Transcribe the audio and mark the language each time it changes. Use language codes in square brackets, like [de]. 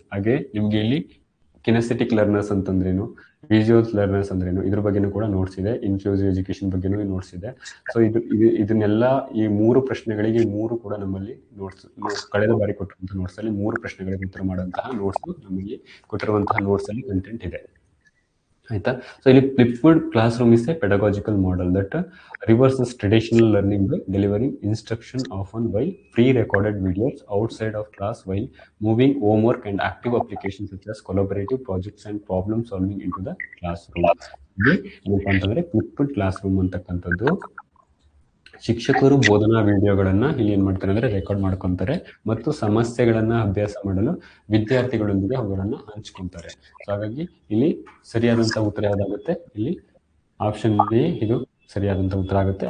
[kn] ಹಾಗೆ ನಿಮ್ಗೆ ಇಲ್ಲಿ ಕಿನೆಸ್ಥೆಟಿಕ್ ಲರ್ನರ್ಸ್ ಅಂತಂದ್ರೇನು, ವಿಜುವಲ್ಸ್ ಲರ್ನರ್ಸ್ ಅಂದ್ರೇನು, ಇದ್ರ ಬಗ್ಗೆನೂ ಕೂಡ ನೋಟ್ಸ್ ಇದೆ. ಇನ್ಕ್ಲೂಸಿವ್ ಎಜುಕೇಶನ್ ಬಗ್ಗೆನೂ ನೋಟ್ಸ್ ಇದೆ. ಸೊ ಇದನ್ನೆಲ್ಲ ಈ 3 ಪ್ರಶ್ನೆಗಳಿಗೆ 3 ಕೂಡ ನಮ್ಮಲ್ಲಿ ನೋಟ್ಸ್, ಕಳೆದ ಬಾರಿ ಕೊಟ್ಟಿರುವಂತಹ ನೋಟ್ಸ್ ಅಲ್ಲಿ 3 ಪ್ರಶ್ನೆಗಳಿಗೆ ಉತ್ತರ ಮಾಡುವಂತಹ ನೋಟ್ಸ್ ನಮಗೆ ಕೊಟ್ಟಿರುವಂತಹ ನೋಟ್ಸ್ ಅಲ್ಲಿ ಕಂಟೆಂಟ್ ಇದೆ, ಆಯ್ತಾ. ಸೊ ಇಲ್ಲಿ [en] Flipped classroom is a pedagogical model that reverses traditional learning by delivering instruction often by pre-recorded videos outside of class while moving homework and active applications such as collaborative projects and problem solving into the classroom. [kn] ಏನಪ್ಪಾ ಅಂತಂದ್ರೆ flipped class room ಅಂತಕ್ಕಂಥದ್ದು ಶಿಕ್ಷಕರು ಬೋಧನಾ ವಿಡಿಯೋಗಳನ್ನ ಇಲ್ಲಿ ಏನ್ ಮಾಡ್ತಾರೆ ಅಂದ್ರೆ ರೆಕಾರ್ಡ್ ಮಾಡ್ಕೊಂತಾರೆ ಮತ್ತು ಸಮಸ್ಯೆಗಳನ್ನ ಅಭ್ಯಾಸ ಮಾಡಲು ವಿದ್ಯಾರ್ಥಿಗಳೊಂದಿಗೆ ಅವುಗಳನ್ನ ಹಂಚ್ಕೊಂತಾರೆ. ಸೊ ಹಾಗಾಗಿ ಇಲ್ಲಿ ಸರಿಯಾದಂತ ಉತ್ತರ ಯಾವ್ದಾಗುತ್ತೆ? ಇಲ್ಲಿ ಆಪ್ಷನ್ ಎ ಇದು ಸರಿಯಾದಂತ ಉತ್ತರ ಆಗುತ್ತೆ.